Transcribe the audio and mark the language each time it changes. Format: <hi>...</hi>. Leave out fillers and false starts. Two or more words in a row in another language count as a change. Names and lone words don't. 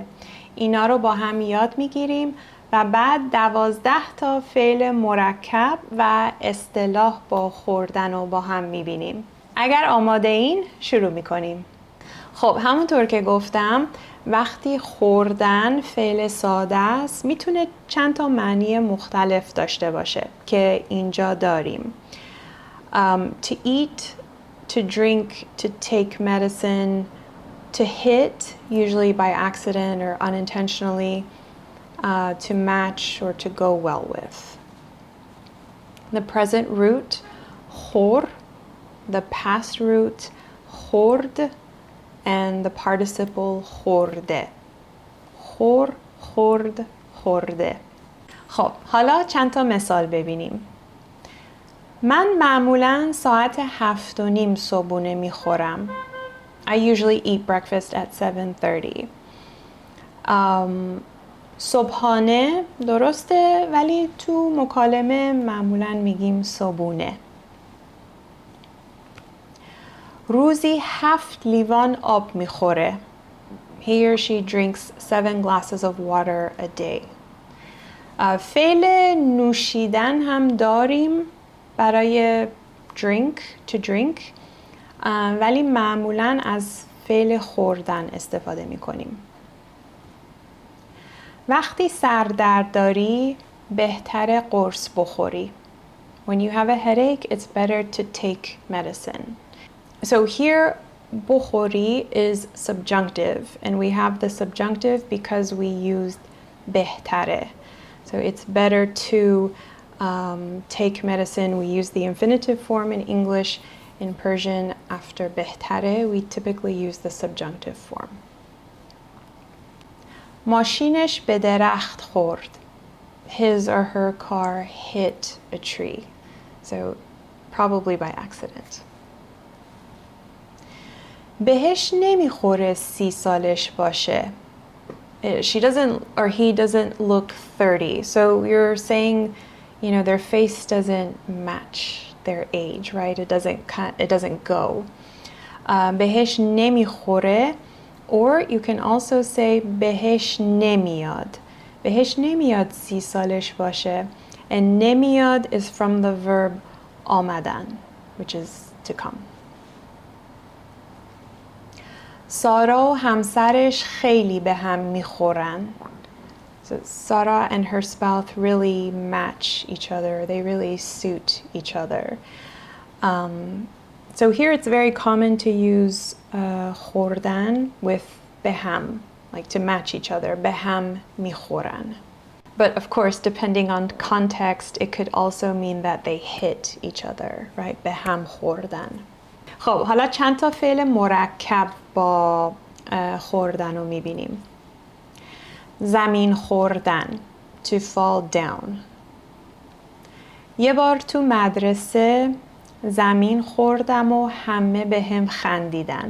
<fa>اینا رو با هم یاد میگیریم و بعد 12 تا فعل مرکب و اصطلاح با خوردن رو با هم میبینیم. اگر آماده این شروع میکنیم. خب همونطور که گفتم وقتی خوردن فعل ساده است میتونه چند تا معنی مختلف داشته باشه که اینجا داریم.</fa> <en>To eat, to drink, to take medicine, to hit, usually by accident or unintentionally, to match or to go well with. The present root, khor, the past root, khord, and the participle خورده.</en> <fa>خور، خورد، خورده. خب حالا چند تا مثال ببینیم. من معمولاً ساعت 7:30 صبحونه میخورم.</fa> <en>I usually eat breakfast at 7:30.</en> <fa>صبحانه درسته ولی تو مکالمه معمولاً میگیم صبحونه. روزی 7 لیوان آب میخوره.</fa> <en>He or she drinks 7 glasses of water a day.</en> <fa>فعل نوشیدن هم داریم برای</fa> <en>drink, to drink,</en> <fa>ولی معمولاً از فعل خوردن استفاده میکنیم. وقتی سردرد داری بهتره قرص بخوری.</fa> <en>When you have a headache, it's better to take medicine. So here, بخوری is subjunctive, and we have the subjunctive because we used بهتره. So it's better to take medicine. We use the infinitive form in English. In Persian, after بهتره, we typically use the subjunctive form.</en> <fa>ماشینش به درخت خورد.</fa> <en>His or her car hit a tree. So probably by accident.</en> <fa>بهش نمیخوره 30 سالش باشه.</fa> <en>She doesn't or he doesn't look 30. So you're saying, you know, their face doesn't match their age, right? It doesn't go.</en> <fa>بهش نمیخوره,</fa> <en>or you can also say</en> <fa>بهش نمیاد. بهش نمیاد 30 سالش باشه.</fa> <en>And نمیاد is from the verb آمدن, which is to come.</en> <fa>سارا و همسرش خیلی به هم میخورن.</fa> <en>So Sarah and her spouse really match each other. They really suit each other. So here it's very common to use خوردن with</en> <fa>به هم,</fa> <en>like to match each other.</en> <fa>به هم میخورن.</fa> <en>But of course, depending on context, it could also mean that they hit each other, right?</en> <fa>به هم خوردن. خب حالا چند تا فعل مرکب با خوردن رو میبینیم. زمین خوردن,</fa> <en>to fall down.</en> <fa>یه بار تو مدرسه زمین خوردم و همه به هم خندیدن.</fa>